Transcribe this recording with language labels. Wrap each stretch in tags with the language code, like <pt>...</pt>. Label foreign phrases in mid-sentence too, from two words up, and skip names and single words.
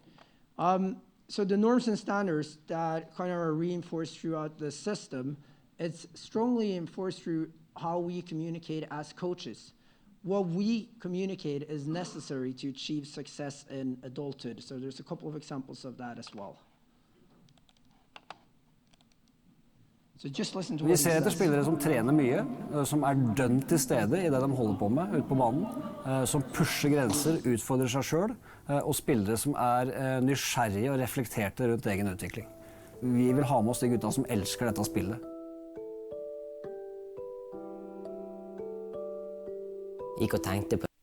<en>So the norms and standards that kind of are reinforced throughout the system, it's strongly enforced through how we communicate as coaches. What we communicate is necessary to achieve success in adulthood. So there's a couple of examples of that as well. So just listen to</en> <no>Vi</no> <en>what he</en> <no>ser etter</no> <en>says.</en> <no>spillere som trener mye, som dønn til stede i det de holder på med ute på banen, som pusher grenser, utfordrer seg selv, og spillere som nysgjerrige og reflekterte rundt egen utvikling. Vi vil ha med oss de gutta som elsker dette spillet. Gikk og tenkte på</no>